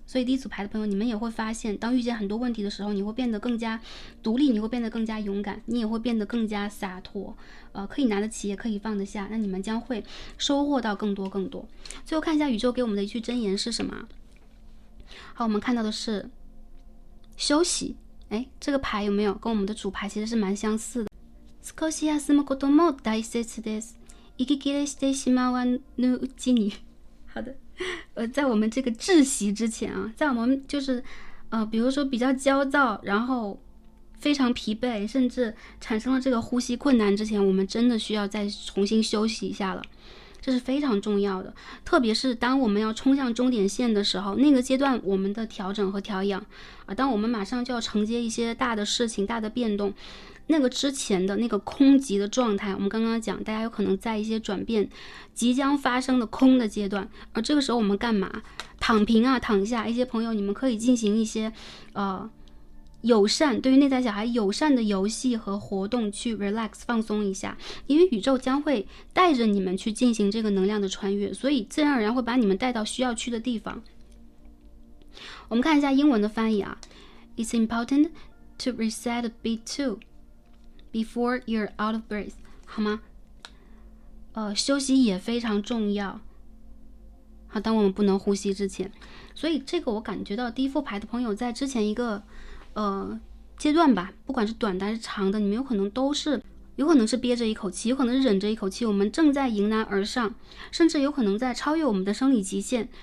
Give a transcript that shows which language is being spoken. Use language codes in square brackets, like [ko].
[zh] 所以第一组牌的朋友，你们也会发现，当遇见很多问题的时候，你会变得更加独立，你会变得更加勇敢，你也会变得更加洒脱，可以拿得起也可以放得下，那你们将会收获到更多更多。最後看一下宇宙给我们的一句真言是什么？好，我们看到的是休息。这个牌有没有跟我们的主牌其实是蛮相似的？ [ja] 少し休むことも大切です。息切れしてしまわぬうちに。 [zh] 好的，在我们这个窒息之前在我们就是比如说比较焦躁，然后非常疲惫，甚至产生了这个呼吸困难之前，我们真的需要再重新休息一下了。这是非常重要的，特别是当我们要冲向终点线的时候，那个阶段我们的调整和调养当我们马上就要承接一些大的事情、大的变动，那个之前的那个空寂的状态，我们刚刚讲大家有可能在一些转变即将发生的空的阶段，而这个时候我们干嘛？躺平躺下。一些朋友你们可以进行一些友善，对于内在小孩友善的游戏和活动，去 relax 放松一下，因为宇宙将会带着你们去进行这个能量的穿越，所以自然而然会把你们带到需要去的地方。我们看一下英文的翻译 [en] It's important to reset a bit too before you're out of breath， [zh] 好吗？休息也非常重要。好，当我们不能呼吸之前，所以这个我感觉到第一副牌的朋友在之前一个阶段吧，不管是短的还是长的，你们有可能是憋着一口气，有可能是忍着一口气，我们正在迎难而上，甚至有可能在超越我们的生理极限。